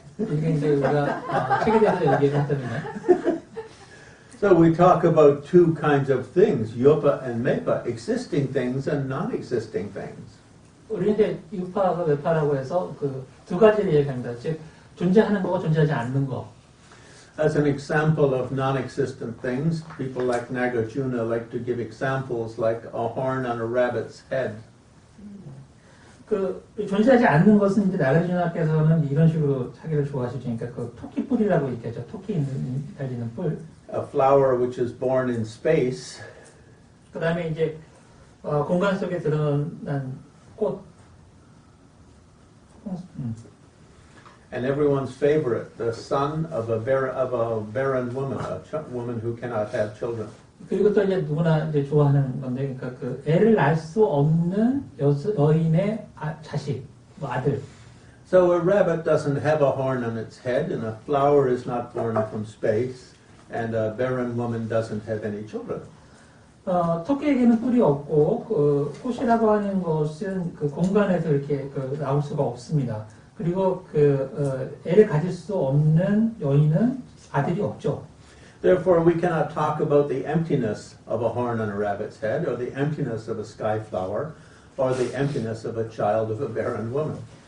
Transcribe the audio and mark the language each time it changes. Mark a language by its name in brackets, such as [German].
[Korean] 이게 이제 우리가 책에 대해서 얘기를 한다면 [English] So we talk about two kinds of things, yopa and mepa, existing things and non-existing things. [Korean] 우리 이제 유파가 메파라고 해서 그 두 가지를 얘기합니다. 즉 존재하는 거와 존재하지 않는 거. [English] As an example of non-existent things, people like Nagarjuna like to give examples like a horn on a rabbit's head. [Korean] 그 존재하지 않는 것은 이제 나가주나께서는 이런 식으로 하기를 좋아하시죠. 그러니까 그 토끼 뿔이라고 얘기하죠. 토끼 달리는 뿔. [English] A flower which is born in space. [Korean] 그다음에 이제 공간 속에 드러난 꽃. [English] And everyone's favorite, the son of a barren woman, a woman who cannot have children. [Korean] 그리고 또 이제 누구나 이제 좋아하는 건데, 그러니까 그 애를 낳을 수 없는 여인의 자식, 뭐 아들. [English] So a rabbit doesn't have a horn on its head, and a flower is not born from space, and a barren woman doesn't have any children. [Korean] 토끼에게는 뿔이 없고, 그 꽃이라고 하는 것은 그 공간에서 이렇게 나올 수가 없습니다. 그리고 애를 가질 수 없는 여인은 아들이 없죠. [English] Therefore, we cannot talk about the emptiness of a horn on a rabbit's head, or the emptiness of a sky flower, or the emptiness of a child of a barren woman.